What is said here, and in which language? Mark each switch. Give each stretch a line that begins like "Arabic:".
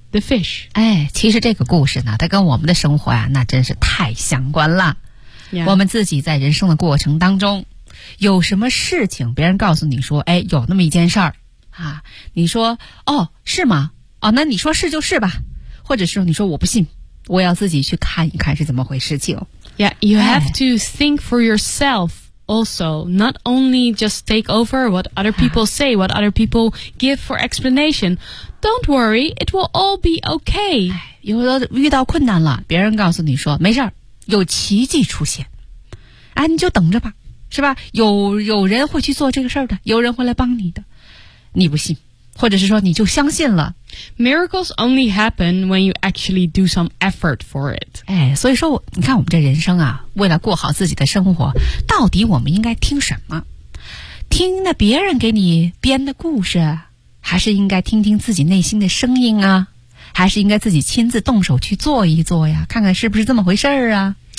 English: the fish.
Chinese: 哎，其实这个故事呢，它跟我们的生活啊，那真是太相关了。
English: Yeah.
Chinese: 我们自己在人生的过程当中。有什么事情别人告诉你说，哎，有那么一件事儿啊，你说哦是吗？哦，那你说是就是吧，或者是你说我不信，我要自己去看一看是怎么回事情。
English: Yeah, you have to think for yourself also, not only just take over what other people say, what other people give for explanation. Don't worry, it will all be okay.
Chinese: 遇到困难了，别人告诉你说，没事儿，有奇迹出现。哎，你就等着吧，是吧？有人会去做这个事儿的，有人会来帮你的。你不信。或者是说你就相信了。
English: Miracles only happen when you actually do some effort for it.
Chinese: 哎，所以说你看我们这人生啊，为了过好自己的生活，到底我们应该听什么？听那别人给你编的故事，还是应该听听自己内心的声音啊？还是应该自己亲自动手去做一做呀，看看是不是这么回事啊？